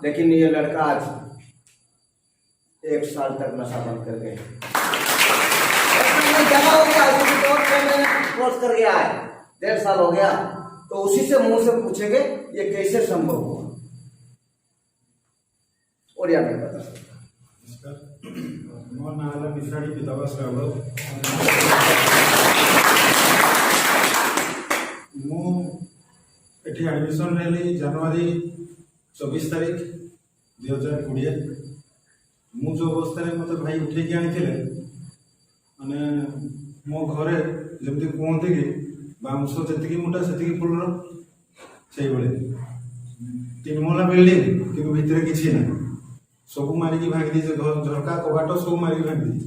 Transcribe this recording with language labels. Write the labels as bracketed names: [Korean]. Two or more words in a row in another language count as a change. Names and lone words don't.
[Hindi] लेकिन ये लड़का आज 1 साल तक नशा बंद कर गए। जमा हो गया, क्रॉस कर गया है, 1.5 साल हो गया। तो उसी से मुंह से पूछेंगे ये कैसे संभव हुआ। और या नहीं बता सकता। [Odia] ମୋ ନାଁ ହେଲା ବିଶାଢ଼ୀ ବିଧବା ଶ୍ରାବଣ। ମୁଁ ଏଠି ଆଡ଼ମିସନ୍ ହେଲି ଜାନୁଆରୀ 24 ତାରିଖ 2020। ମୁଁ ଯେଉଁ ଅବସ୍ଥାରେ ମୋତେ ଭାଇ ଉଠେଇକି ଆଣିଥିଲେ, ମାନେ ମୋ ଘରେ ଯେମିତି କୁହନ୍ତି କି ବାଉଁଶ ଯେତିକି ମୋଟା ସେତିକି ଫୁଲର, ସେଇଭଳି 3 ମହଲା ବିଲ୍ଡିଂ କିନ୍ତୁ ଭିତରେ କିଛି ନାହିଁ, ସବୁ ମାରିକି ଭାଙ୍ଗି ଦେଇছে, ଝରକା କବାଟ ସବୁ ମାରିକି ଭାଙ୍ଗି ଦେଇছে।